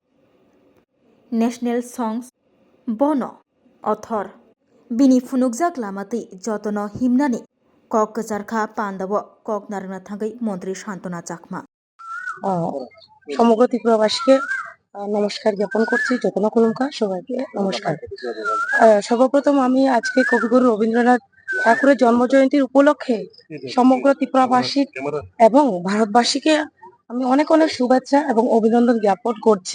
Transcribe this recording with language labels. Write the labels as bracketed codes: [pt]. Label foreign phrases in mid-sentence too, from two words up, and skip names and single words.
[en] national songs [trp] बनो अथर बिनि फुनुकजाक लामातै जतनो हिमनानि कक गजारखा पान्दाबो कक नारना थांगै मन्त्री शान्तना चाकमा [bn] সমগ্র ত্রিপুরাবাসীকে নমস্কার জ্ঞাপন করছি। [trp] যতনা কলমকা [bn] সবাইকে নমস্কার। সর্বপ্রথম আমি আজকে কবিগুরু রবীন্দ্রনাথ ঠাকুরের জন্মজয়ন্তীর উপলক্ষে সমগ্র ত্রিপুরাবাসী এবং ভারতবাসীকে আমি অনেক অনেক শুভেচ্ছা এবং অভিনন্দন জ্ঞাপন করছি।